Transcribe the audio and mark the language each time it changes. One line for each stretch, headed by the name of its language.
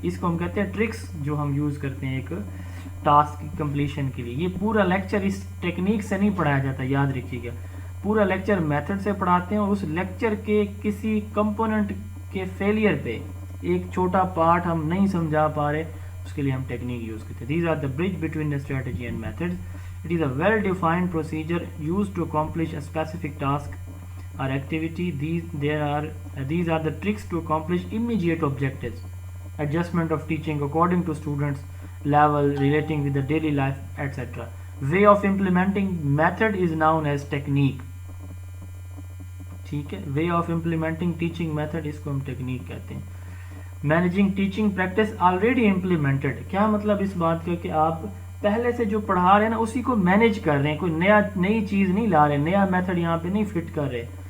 Urdu: اس کو ہم کہتے ہیں ٹرکس، جو ہم یوز کرتے ہیں ایک ٹاسک کی کمپلیشن کے لیے. یہ پورا لیکچر اس ٹیکنیک سے نہیں پڑھایا جاتا، یاد رکھیے گا. پورا لیکچر میتھڈ سے پڑھاتے ہیں، اور اس لیکچر کے کسی کمپوننٹ کے فیلئر پہ، ایک چھوٹا پارٹ ہم نہیں سمجھا پا رہے، اس کے لیے ہم ٹیکنیک یوز کرتے ہیں.
English: These are the bridge between the strategy and method. It is a well defined procedure use to accomplish a specific task or activity. These are the tricks to accomplish immediate objectives. Adjustment of teaching according to students level, relating with the daily life, etc. Way of implementing method is known as technique.
Urdu: ٹھیک ہے،
English: way of implementing teaching method,
Urdu: اس کو ہم technique کہتے ہیں.
English: Managing teaching practice already implemented.
Urdu: کیا مطلب اس بات کا کہ آپ پہلے سے جو پڑھا رہے ہیں نا اسی کو مینیج کر رہے ہیں، کوئی نئی چیز نہیں لا رہے، نیا میتھڈ یہاں پہ نہیں فٹ کر رہے.